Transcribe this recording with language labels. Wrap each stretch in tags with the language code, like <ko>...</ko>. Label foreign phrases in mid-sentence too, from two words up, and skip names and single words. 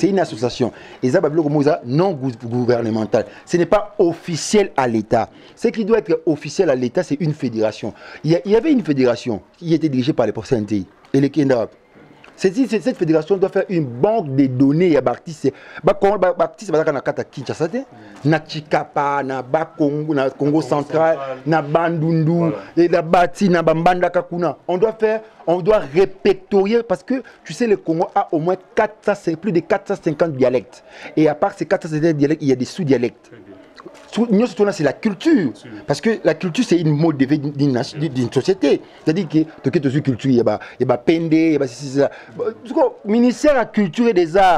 <fr>C'est une association. Et ça, non gouvernemental. Ce n'est pas officiel à l'État. Ce qui doit être officiel à l'État, c'est une fédération. Il y avait une fédération qui était dirigée par les professeurs NTI et les Kendra. Cette fédération doit faire une banque de données. Il y a Bartis, Bartis, Kinshasa, na Chikapa, na Bakongo, na Congo central, na Bandundu, et na Bati, na Bambanda Kakuna. On doit répertorier parce que tu sais, le Congo a au moins plus de 450 dialectes. Et à part ces 450 dialectes, il y a des sous-dialectes. C'est la culture. Parce que la culture, c'est une mode de vie d'une société. C'est-à-dire que tu as une culture, il y a Pende, il y a le ministère de la culture et des arts.</fr>